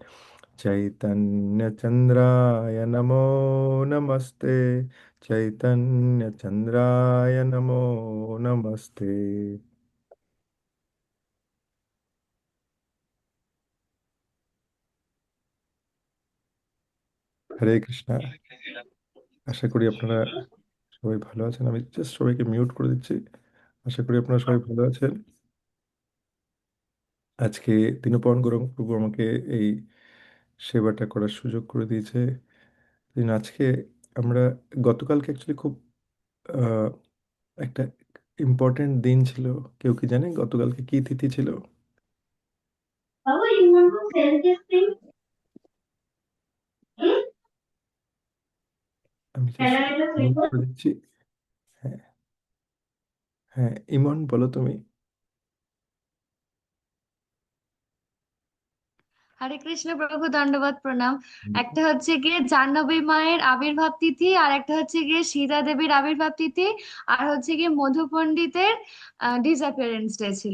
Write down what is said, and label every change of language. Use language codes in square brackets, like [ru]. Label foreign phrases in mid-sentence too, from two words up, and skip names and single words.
[sa] चैतन्यचन्द्राय नमो नमस्ते। चैतन्यचन्द्राय नमो नमस्ते। [bn] হরে কৃষ্ণ। আশা করি আপনারা সবাই ভালো আছেন। আমি জাস্ট সবাইকে মিউট করে দিচ্ছি। আশা করি আপনারা সবাই ভালো আছেন। আজকে দিনপন গরম প্রভু আমাকে এই সেবাটা করার সুযোগ করে দিয়েছে। আজকে আমরা গতকালকে অ্যাকচুয়ালি খুব আহ, একটা ইম্পর্টেন্ট দিন ছিল। কেউ কি জানে গতকালকে কি তিথি ছিল? [en] Baba, you want to sell this thing? Hmm? [bn] আমি [en] Can [bn] জাস্ট [en] I just [bn] মিউট [en] record? [bn] করে দিচ্ছি। হ্যাঁ, হ্যাঁ, ইমন বলো তুমি। হরে কৃষ্ণ প্রভু, দণ্ডবত প্রণাম। একটা হচ্ছে গিয়ে জাহ্নবী মায়ের আবির্ভাব তিথি, আর একটা হচ্ছে গিয়ে সীতা দেবীর আবির্ভাব তিথি, আর হচ্ছে গিয়ে মধু পণ্ডিতের [en] disappearance day [bn] ছিল।